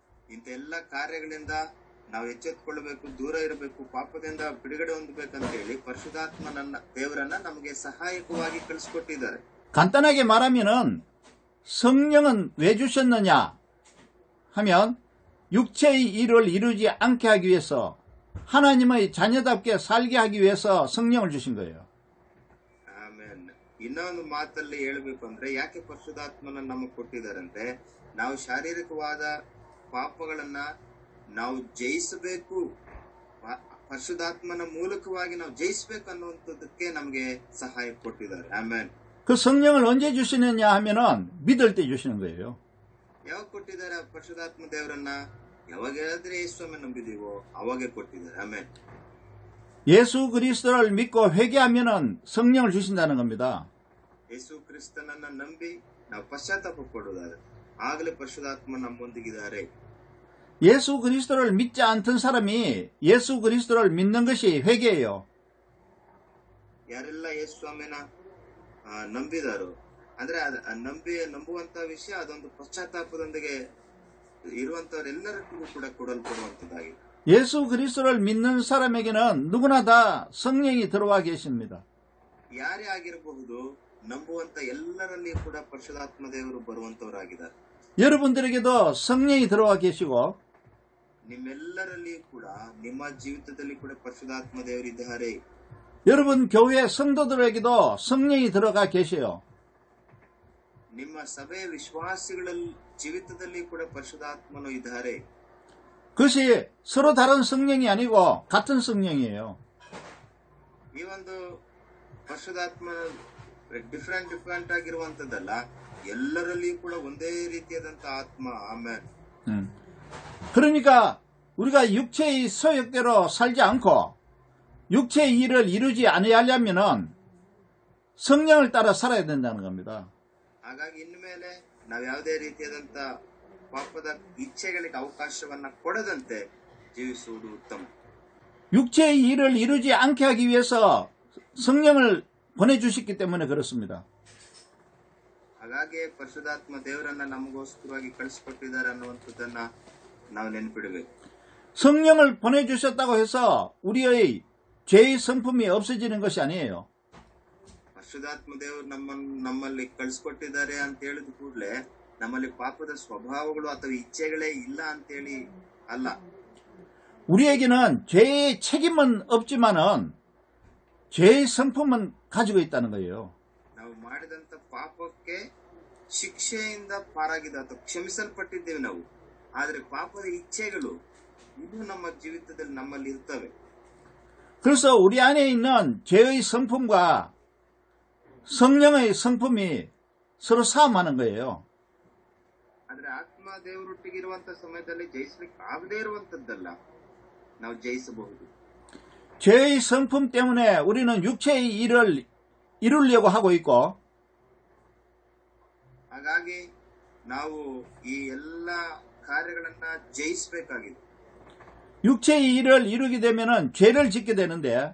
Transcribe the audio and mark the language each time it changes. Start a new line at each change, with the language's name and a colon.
Kannada: ಇಂಥ ಎಲ್ಲ ಕಾರ್ಯಗಳಿಂದ ನಾವು ಎಚ್ಚೆತ್ತುಕೊಳ್ಳಬೇಕು, ದೂರ ಇರಬೇಕು, ಪಾಪದಿಂದ ಬಿಡುಗಡೆ ಹೊಂದಬೇಕಂತ ಹೇಳಿ ಪರಿಶುದ್ಧಾತ್ಮನನ್ನ ದೇವರನ್ನ ನಮಗೆ ಸಹಾಯಕವಾಗಿ ಕಳಿಸ್ಕೊಟ್ಟಿದ್ದಾರೆ.
Korean: 간단하게 말하면은 성령은 왜 주셨느냐 하면 육체의 일을 이루지 않게 하기 위해서, 하나님의 자녀답게 살게 하기 위해서 성령을 주신 거예요.
Kannada: ಆಮೇಲೆ ಇನ್ನೊಂದು ಮಾತಲ್ಲಿ ಹೇಳ್ಬೇಕು ಅಂದ್ರೆ, ಯಾಕೆ ಪರಿಶುದ್ಧಾತ್ಮನ ನಮಗೆ ಕೊಟ್ಟಿದ್ದಾರಂತೆ, ನಾವು ಶಾರೀರಿಕವಾದ ಪಾಪಗಳನ್ನ ನಾವು ಜಯಿಸಬೇಕು, ಪರಿಶುದ್ಧಾತ್ಮನ ಮೂಲಕವಾಗಿ ನಾವು ಜಯಿಸಬೇಕು ಅನ್ನುವಂಥದ್ದಕ್ಕೆ ನಮಗೆ ಸಹಾಯ ಕೊಟ್ಟಿದ್ದಾರೆ. ಆಮೇಲೆ
Korean: 그 성령을 언제 주시느냐 하면은 믿을 때 주시는 거예요.
Kannada: ಯಾವಾಗ ಕೊಟ್ಟಿದ್ದಾರೆ ಪರಿಶುದ್ಧಾತ್ಮ ದೇವರನ್ನ? ಯಾವಾಗ ಹೇಳಿದ್ರೆ ಯೇಸುವನ್ನು ನಂಬಿದೀವೋ ಅವಾಗೆ ಕೊಟ್ಟಿದ್ದಾರೆ. ಆಮೇಲೆ
Korean: 예수 그리스도를 믿고 회개하면은 성령을 주신다는 겁니다.
Kannada: ಯೇಸು ಕ್ರಿಸ್ತನನ್ನ ನಂಬಿ ನಾವು ಪಶ್ಚಾತ್ತಾಪ ಪಡುವುದಾದ್ರೆ ಆಗಲೇ ಪರಿಶುದ್ಧಾತ್ಮ ನಮ್ಮೊಂದಿಗಿದ್ದಾರೆ.
Korean: 예수 그리스도를 믿지 않던 사람이 예수 그리스도를 믿는 것이 회개예요.
Kannada: ಯಾರೆಲ್ಲ ಯೇಸು ಸ್ವಾಮಿನ ನಂಬಿದಾರೋ ಅಂದ್ರೆ ನಂಬುವಂತ ವಿಷಯ ಅದೊಂದು ಪಶ್ಚಾತ್ತಾಪದೊಂದಿಗೆ ಇರುವಂತವರೆಲ್ಲರಿಗೂ ಕೂಡ ಕೊಡಲ್ಪಡುವಂತದ್ದಾಗಿದೆ.
Korean: 예수 그리스도를 믿는 사람에게는 누구나 다 성령이 들어와 계십니다.
Kannada: ಯಾರೇ ಆಗಿರಬಹುದು, ನಂಬುವಂತ ಎಲ್ಲರಲ್ಲಿ ಕೂಡ ಪರಿಶುದ್ಧಾತ್ಮ ದೇವರು ಬರುವಂತವರಾಗಿದ್ದಾರೆ.
Korean: 여러분들에게도 성령이 들어와 계시고
Kannada: ನಿಮ್ಮೆಲ್ಲರಲ್ಲಿಯೂ ಕೂಡ ನಿಮ್ಮ ಜೀವಿತದಲ್ಲಿ ಕೂಡ ಪರಿಶುದ್ಧಾತ್ಮ ದೇವರಿದ್ದಾರೆ.
Korean: 여러분 교회 성도들에게도 성령이 들어가 계셔요.
Kannada: ನಿಮ್ಮ ಸಭೆಯ ವಿಶ್ವಾಸಿಗಳ ಜೀವಿತದಲ್ಲಿ ಕೂಡ ಪರಿಶುದ್ಧಾತ್ಮನು ಇದ್ದಾರೆ.
Korean: 그것이 서로 다른 성령이 아니고 같은 성령이에요.
Kannada: ಈ ಒಂದು ಪರಿಶುದ್ಧಾತ್ಮ ಡಿಫರೆಂಟ್ ಆಗಿರುವಂತದ್ದಲ್ಲ, ಎಲ್ಲರಲ್ಲಿಯೂ ಕೂಡ ಒಂದೇ ರೀತಿಯಾದಂತ ಆತ್ಮ. ಆಮೇಲೆ
Korean: 그러니까 우리가 육체의 소욕대로 살지 않고 육체의 일을 이루지 아니하려면은 성령을 따라 살아야 된다는 겁니다.
Kannada: ಹಾಗಾಗಿ ಇನ್ಮೇಲೆ ನಾವು ಯಾವುದೇ ರೀತಿಯಾದಂತ ಪಾಪದ ಇಚ್ಛೆಗಳಿಗೆ ಅವಕಾಶವನ್ನ ಕೊಡದಂತೆ ಜೀವಿಸುವುದು ಉತ್ತಮ.
Korean: 육체의 일을 이루지 않게 하기 위해서 성령을 보내주셨기 때문에 그렇습니다.
Kannada: ಹಾಗಾಗಿ ಪರಿಶುದ್ಧಾತ್ಮ ದೇವರನ್ನ ನಮಗೋಸ್ಕರವಾಗಿ ಕಳಿಸಿಕೊಟ್ಟಿದ್ದಾರೆ ಅನ್ನುವಂಥದ್ದನ್ನ ನಾವು ನೆನಪಿಡಬೇಕು.
Korean: 성령을 보내주셨다고 해서 우리의 죄의 성품이 없어지는 것이 아니에요.
Kannada: ಪರಿಶುದ್ಧಾತ್ಮ ದೇವರು ನಮ್ಮಲ್ಲಿ ಕಳಿಸ್ಕೊಟ್ಟಿದ್ದಾರೆ ಅಂತ ಹೇಳಿದ ಕೂಡಲೇ ನಮ್ಮಲ್ಲಿ ಪಾಪದ ಸ್ವಭಾವಗಳು ಅಥವಾ ಇಚ್ಛೆಗಳೇ ಇಲ್ಲ ಅಂತೇಳಿ ಅಲ್ಲ.
Korean: 우리에게는 죄의 책임은 없지만은 죄의 성품은 가지고 있다는 거예요.
Kannada: ನಾವು ಮಾಡಿದಂತ ಪಾಪಕ್ಕೆ ಶಿಕ್ಷೆಯಿಂದ ಪಾರಾಗಿದೆ ಅಥವಾ ಕ್ಷಮಿಸಲ್ಪಟ್ಟಿದ್ದೇವೆ ನಾವು. ಆದ್ರೆ ಪಾಪದ ಇಚ್ಛೆಗಳು ಇದು ನಮ್ಮ ಜೀವಿತದಲ್ಲಿ ನಮ್ಮಲ್ಲಿ ಇರ್ತವೆ.
Korean: 그래서 우리 안에 있는 죄의 성품과 성령의 성품이 서로 싸움하는 거예요.
Kannada: ಆದ್ರೆ ಆತ್ಮ ದೇವರೊಟ್ಟಿಗೆ ಇರುವಂತ ಸಮಯದಲ್ಲಿ ಜಯಿಸ್ಲಿಕ್ಕೆ ಆಗದೇ ಇರುವಂತದ್ದಲ್ಲ, ನಾವು ಜಯಿಸಬಹುದು.
Korean: 죄의 성품 때문에 우리는 육체의 일을 이루려고 하고 있고
Kannada: ಹಾಗಾಗಿ ನಾವು ಈ ಎಲ್ಲ ಕಾರ್ಯಗಳನ್ನ ಜಯಿಸಬೇಕಾಗಿದೆ.
Korean: 육체의 일을 이루게 되면은 죄를 짓게 되는데